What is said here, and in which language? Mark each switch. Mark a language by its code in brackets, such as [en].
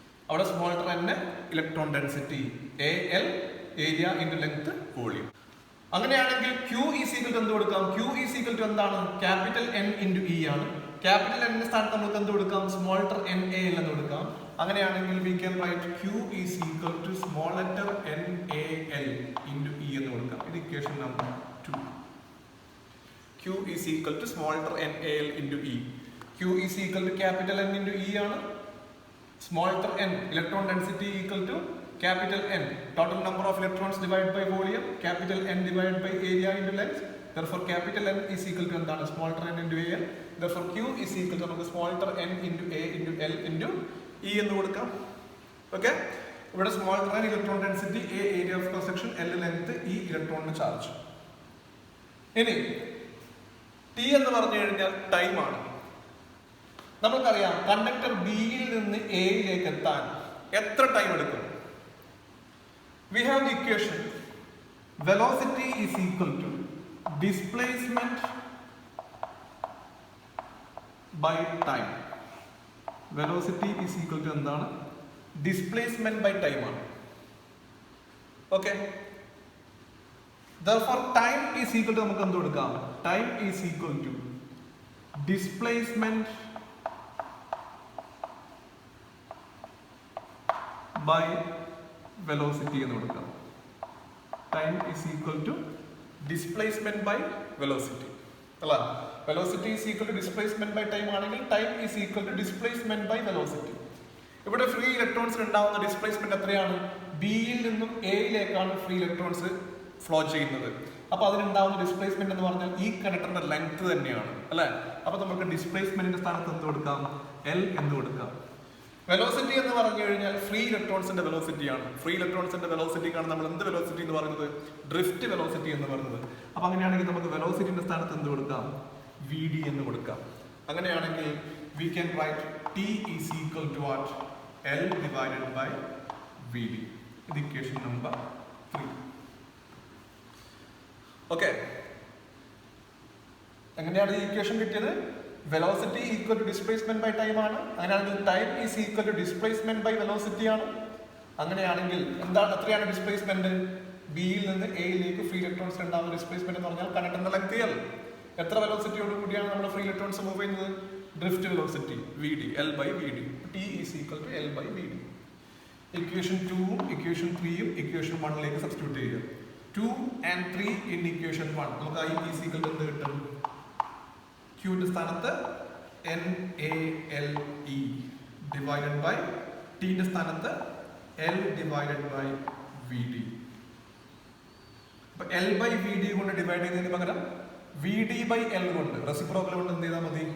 [ml] അവിടെ സ്മോൾട്ടർ n electron density, AL area into length volume. അങ്ങനെയാണെങ്കിൽ Q is equal to എന്ത് കൊടുക്കാം? Q ഈസ് ഈക്വൽ ടു എന്താണ്? Capital N into E ആണ്. Capital N സ്ഥാനത്ത് നമുക്ക് എന്ത് കൊടുക്കാം? സ്മോൾട്ടർ NaL എന്ന് കൊടുക്കാം. അങ്ങനെയാണെങ്കിൽ [en] we can write Q is equal to small letter NaL into E [ml] എന്ന് കൊടുക്കാം. ഇത് equation number 2. [en] Q is equal to small letter NaL into E. Q is equal to capital N into E [ml] ആണ്. [en] Small letter n, electron density equal to capital N, total number of electrons divided by volume, capital N divided by area into length. Therefore capital N is equal to [ml] എന്താണ്? [en] small letter n into AL. Therefore Q is equal to [ml] നമുക്ക് [en] small letter n into A into L into E [ml] എന്ന് കൊടുക്കാം. Okay, ഇവിടെ small letter electron density, A area of cross section, L length, E ഇലക്ട്രോണിന് charge. ഇനി T എന്ന് പറഞ്ഞു കഴിഞ്ഞാൽ time ആണ്. നമുക്കറിയാം കണ്ടക്ടർ ബിയിൽ നിന്ന് എയിലേക്ക് എത്താൻ എത്ര ടൈം എടുക്കും? [en] We have the equation velocity is equal to displacement by time. Velocity is equal to [ml] എന്താണ്? [en] Displacement by time [ml] ആണ്. [en] Okay. Therefore time is equal to [ml] നമുക്ക് എന്ത് കൊടുക്കാം? [en] Time is equal to displacement by velocity [ml] എന്ന് കൊടുക്കാം. [en] Time is equal to displacement by velocity. [ml] അല്ല, [en] velocity is equal to displacement by time [ml] ആണെങ്കിൽ [en] time is equal to displacement by velocity. [ml] ഇവിടെ free ഇലക്ട്രോൺസിന് ഉണ്ടാവുന്ന displacement എത്രയാണ്? ബിയിൽ നിന്നും എയിലേക്കാണ് ഫ്രീ ഇലക്ട്രോൺസ് ഫ്ലോ ചെയ്യുന്നത്. അപ്പൊ അതിനുണ്ടാവുന്ന ഡിസ്പ്ലേസ്മെന്റ് എന്ന് പറഞ്ഞാൽ ഈ കണ്ടക്ടറിന്റെ ലെങ്ത് തന്നെയാണ്, അല്ലെ? അപ്പൊ നമുക്ക് ഡിസ്പ്ലേസ്മെന്റിന്റെ സ്ഥാനത്ത് എന്ത് കൊടുക്കാം? L എന്ന് കൊടുക്കാം. വെലോസിറ്റി എന്ന് പറഞ്ഞു കഴിഞ്ഞാൽ ഫ്രീ ഇലക്ട്രോൺസിന്റെ വെലോസിറ്റിയാണ്. ഫ്രീ ഇലക്ട്രോൺസിന്റെ വെലോസിറ്റിക്കാണ് നമ്മൾ എന്ത് വെലോസിറ്റി എന്ന് പറയുന്നത്? ഡ്രിഫ്റ്റ് വെലോസിറ്റി എന്ന് പറയുന്നത്. അപ്പൊ അങ്ങനെയാണെങ്കിൽ നമുക്ക് വെലോസിറ്റിന്റെ സ്ഥാനത്ത് എന്ത് കൊടുക്കാം? Vd എന്ന് കൊടുക്കാം. അങ്ങനെയാണെങ്കിൽ [en] we can write T is equal to what? L divided by Vd. [ml] ഇത് ഇക്വേഷൻ നമ്പർ 3. ഓക്കെ, എങ്ങനെയാണ് ഈ ഇക്വേഷൻ കിട്ടിയത്? Velocity equal to displacement by time ആണ്. അങ്ങനെയാണെങ്കിൽ time is equal to displacement by velocity ആണ്. അങ്ങനെയാണെങ്കിൽ എന്താണ്, എത്രയാണ് ഡിസ്പ്ലേസ്മെന്റ്? ബിയിൽ നിന്ന് എയിലേക്ക് ഫ്രീ ഇലക്ട്രോൺസ് ഉണ്ടാകുന്ന ഡിസ്പ്ലേസ്മെന്റ് എന്ന് പറഞ്ഞാൽ കണ്ടക്ടറിന്റെ ലെങ്ത് L. എത്ര വെലോസിറ്റിയോട് കൂടിയാണ് നമ്മൾ ഫ്രീ ഇലക്ട്രോൺസ് മൂവ് ചെയ്യുന്നത്? Drift velocity Vd, L by Vd. [en] T is equal to L by Vd. [ml] Equation 2ഉം equation 3ഉം equation 1ലേക്ക് substitute ചെയ്യുക. [en] 2 and 3 in equation 1. [ml] നമുക്ക് [en] I is equal to [ml] എന്ത് കിട്ടും? [en] Q [ml] ന്റെ സ്ഥാനത്ത് [en] NaLe divided by T ന്റെ സ്ഥാനത്ത് L divided by Vd. [ml] അപ്പൊ L by Vd കൊണ്ട് ഡിവൈഡ് ചെയ്യുന്നതിന് പകരം Vd by L കൊണ്ട് റെസിപ്രോക്കൽ കൊണ്ട് എന്ത് ചെയ്താൽ മതി?